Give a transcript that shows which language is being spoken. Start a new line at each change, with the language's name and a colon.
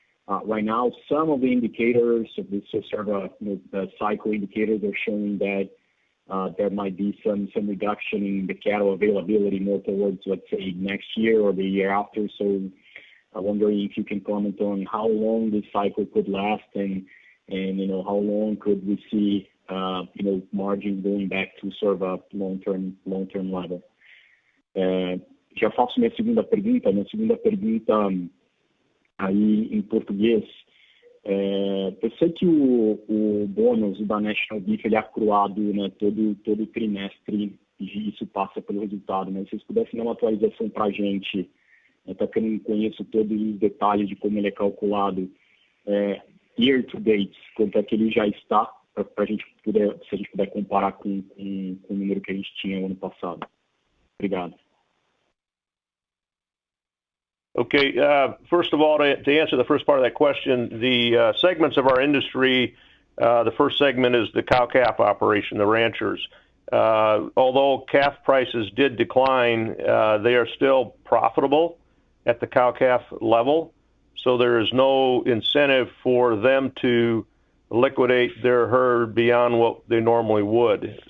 English: Right now, some of the indicators of this sort of the cycle indicators are showing that there might be some reduction in the cattle availability more towards, let's say, next year or the year after. So I'm wondering if you can comment on how long this cycle could last and how long could we see margin going back to sort of a long-term level.
Portuguese: Já faço minha segunda pergunta. Minha segunda pergunta aí em português. Eu sei que o bônus da National Beef ele é acruado, né, todo trimestre, e isso passa pelo resultado, mas se vocês pudessem dar uma atualização para a gente, até que eu não conheço todos os detalhes de como ele é calculado,
English: year to date,
Portuguese: quanto é que ele já está, para a gente poder, se a gente puder comparar com o número que a gente tinha no ano passado. Obrigado.
English: Okay, first of all, to answer the first part of that question, the segments of our industry, the first segment is the cow-calf operation, the ranchers. Although calf prices did decline, they are still profitable at the cow-calf level, so there is no incentive for them to liquidate their herd beyond what they normally would.